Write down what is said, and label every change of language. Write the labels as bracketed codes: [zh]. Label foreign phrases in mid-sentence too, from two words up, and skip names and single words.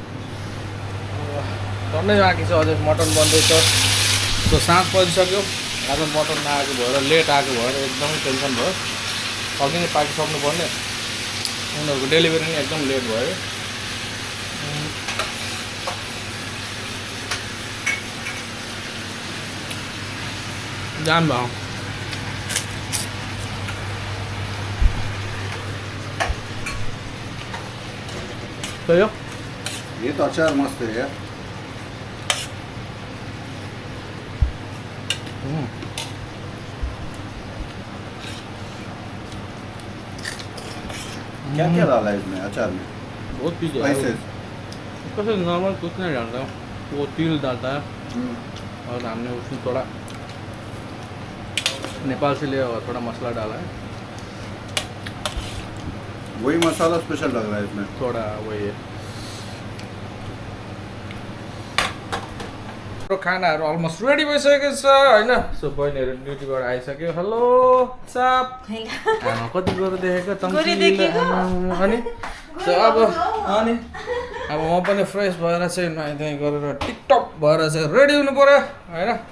[ne] टन्नै बाँकी छ अझै मटन बन्दैछ सो साँझ परिसक्यो आज मटन नआएको भएर लेट आएको भएर एकदमै टेन्सन भयो अघि नै पाकिसक्नु पर्ने उनीहरूको डेलिभरी पनि एकदम लेट भयो जान भाउ तो [hi] ये तो अचार मस्त है यार क्या क्या डाला है इसमें अचार में बहुत चीज़ है कैसे नॉर्मल कुछ नहीं डालता वो तिल डालता है और हमने उसमें थोड़ा नेपाल से लिया हुआ थोड़ा मसाला डाला है वही मसाला स्पेशल लग रहा है इसमें [ne] थोड़ा वही है खानाहरू [en] almost ready [ne] भइसकेको छ होइन सो बहिनीहरू ड्युटीबाट आइसक्यो हेलो साप कति गोरु देखेको अनि सो अब म पनि फ्रेस भएर चाहिँ नुहाइधुवाइ गरेर टिकटक भएर चाहिँ रेडी हुनु पऱ्यो होइन